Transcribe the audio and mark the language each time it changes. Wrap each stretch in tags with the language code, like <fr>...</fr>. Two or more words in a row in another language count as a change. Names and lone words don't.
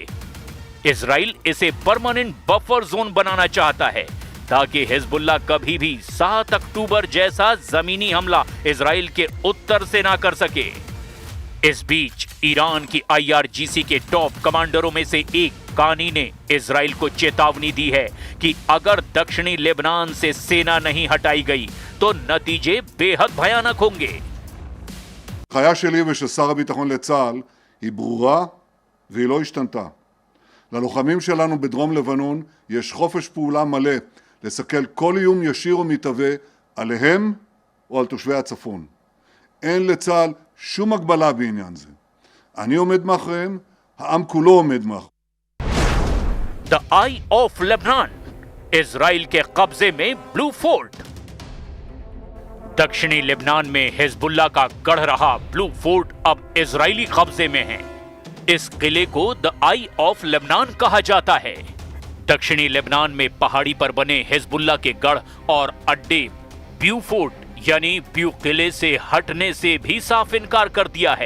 <hi>इजराइल इसे</hi> <en>permanent buffer zone</en> <hi>बनाना चाहता है ताकि हिजबुल्लाह कभी भी 7 अक्टूबर जैसा जमीनी हमला इजराइल के उत्तर से ना कर सके। इस बीच ईरान की IRGC के टॉप कमांडरों में से एक कानी ने इजराइल को चेतावनी दी है कि अगर दक्षिणी लेबनान से सेना नहीं हटाई गई तो नतीजे बेहद भयानक होंगे।</hi> <he>ההנחיה שלי ושל שר הביטחון לצה"ל היא ברורה והיא לא השתנתה. ללוחמים שלנו בדרום לבנון יש חופש פעולה מלא לסכל כל איום ישיר או מתהווה עליהם או על תושבי הצפון. אין לצה"ל שום הגבלה בעניין זה. אני עומד מאחוריהם, העם כולו עומד מאחוריהם.</he> <en>The Eye of Lebanon,</en> <hi>इजराइल के कब्जे में ब्लू फोर्ट। दक्षिणी लेबनान में हिजबुल्लाह का गढ़ रहा ब्लू फोर्ट अब इजरायली कब्जे में है। इस किले को द आई ऑफ लेबनान कहा जाता है। दक्षिणी लेबनान में पहाड़ी पर बने हिजबुल्लाह के गढ़ और अड्डे ब्यू फोर्ट यानी ब्यू किले से हटने से भी साफ इनकार कर दिया है।</hi>